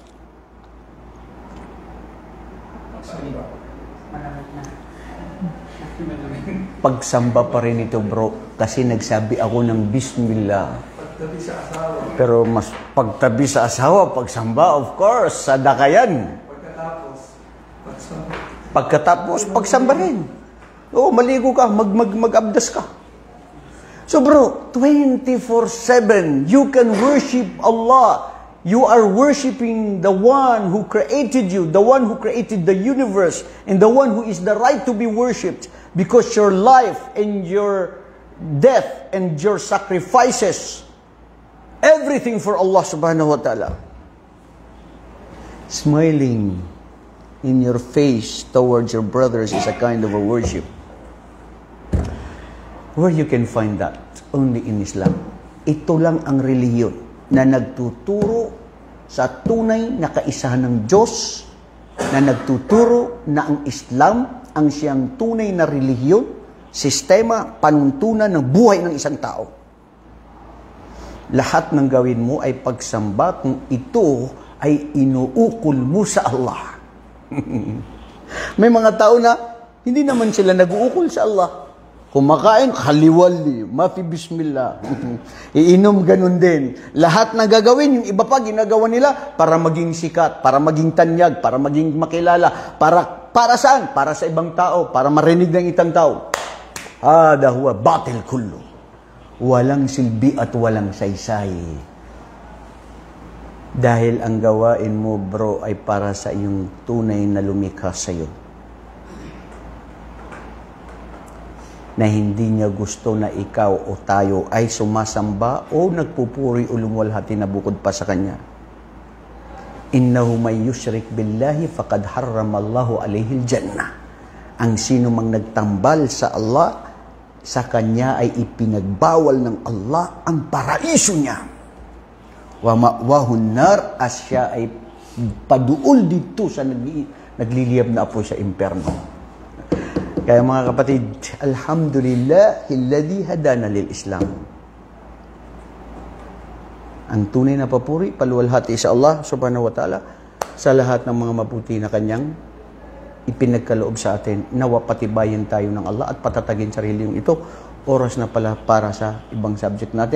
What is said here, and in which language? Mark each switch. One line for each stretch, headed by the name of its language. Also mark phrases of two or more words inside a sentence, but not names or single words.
Filipino: Pagsamba pa rin ito, bro. Kasi nagsabi ako ng Bismillah. Pagtabi sa asawa. Pero mas pagtabi sa asawa, pagsamba,
English: of course,
Filipino: sadaka yan. Pagkatapos, pagsamba. Pagkatapos, pagsamba rin. Oo, maligo ka, mag-abdas ka.
English: So bro, 24/7, you can worship Allah. You are worshiping the one who created you, the one who created the universe, and the one who is the right to be worshipped. Because your life and your death and your sacrifices, everything for Allah
Arabic: سبحانه وتعالى.
English: Smiling in your face towards your brothers is a kind of a worship. Where you can find that? Only in Islam.
Filipino: Ito lang ang relihiyon na nagtuturo sa tunay na kaisahan ng Diyos, na nagtuturo na ang Islam ang siyang tunay na relihiyon, sistema, panuntunan ng buhay ng isang tao. Lahat ng gawin mo ay pagsamba kung ito ay inuukol mo sa Allah. May mga tao na hindi naman sila nag-uukol sa Allah. Kumakain, khaliwali, mafi bismillah. Iinom, ganun din. Lahat na gagawin, yung iba pa ginagawa nila para maging sikat, para maging tanyag, para maging makilala, para saan? Para sa ibang tao, para marinig ng itang tao.
Arabic: هذا هو باطل كله.
Filipino: Walang silbi at walang saysay. Dahil ang gawain mo, bro, ay para sa iyong tunay na lumikha sa iyo. Na hindi niya gusto na ikaw o tayo ay sumasamba o nagpupuri o lumuwalhati na bukod pa sa Kanya.
Arabic: إنه من يشرك بالله فقد حرم الله عليه الجنة.
Filipino: Ang sino mang nagtambal sa Allah, sa kanya ay ipinagbawal ng Allah ang paraiso niya.
Arabic: ومأواه النار,
Filipino: as siya ay paduol dito sa nagliliyab na apoy sa imperno. Kaya mga kapatid,
Arabic: الحمد لله الذي هدانا للإسلام.
Filipino: Ang tunay na papuri, paluwalhati sa Allah
Arabic: سبحانه وتعالى
Filipino: sa lahat ng mga mabuti na kanyang ipinagkaloob sa atin. Nawa patibayin tayo ng Allah at patatagin sarili yung ito. Oras na pala para sa ibang subject natin.